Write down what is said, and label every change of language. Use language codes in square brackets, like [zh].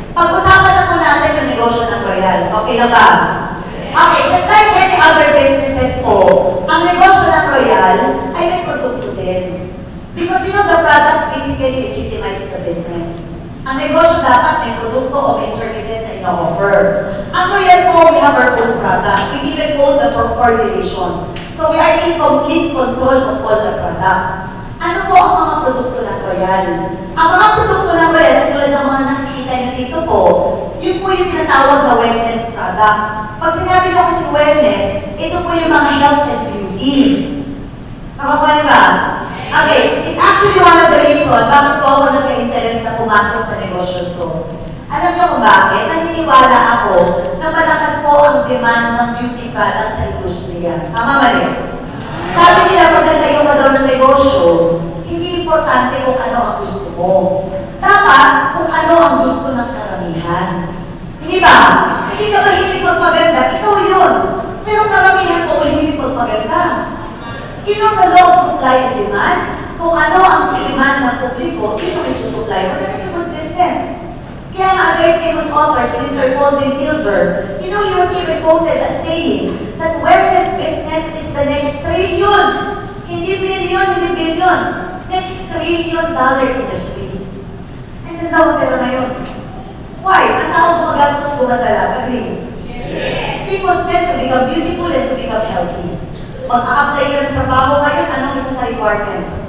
[tl] Pag-usapan na po natin yung negosyo ng Royal. Okay na ba? Okay, [en] just like any other businesses [tl] po, ang negosyo ng Royal ay may produkto din. [en] Because you know, the products basically legitimize the business. [tl] Ang negosyo dapat may produkto o may services na ino-offer. Ang Royal po, [en] we have our own product. We even own the formulation. So we are in complete control of all the products. [tl] Ano po ang mga produkto ng Royal? Ang mga produkto ng Royal, tulad ng mga nakikita nyo dito po, yun po yung tinatawag na wellness products. Pag sinabi ko kasi wellness, ito po yung mga [en] health and beauty. [tl] Nakakuha niyo ba? Okay, [en] it's actually one of the reasons [tl] bakit po ako nagka-interest na pumasok sa negosyo to. Alam niyo kung bakit? Naniniwala ako na malakas po ang demand ng beauty product sa industriya. Tama ba rin? Sabi nila pag nagtayo ka daw ng negosyo, hindi importante kung ano ang gusto mo. Dapat kung ano ang gusto ng karamihan. Hindi ba? Hindi ka mahilig magpaganda, ikaw yun. Pero karamihan ko mahilig magpaganda. [en] You know the law of supply and demand? [tl] Kung ano ang demand ng publiko, yun ang isusupply mo. [en] Then it's a good business. [tl] Kaya nga, [en] a very famous author, Mr. Paul Zimtilzer, you know, he was even quoted as saying that wellness business is the next trillion. [tl] Hindi billion, hindi billion. [en] Next $1 trillion industry. [tl] Nandiyan daw ang pera na yun. Why? Ang tao gumagastos gumadala. [en] Agree? Yes. It was meant to become beautiful and to become healthy. [tl] Mag-a-apply ka ng trabaho ngayon, anong isa sa requirement?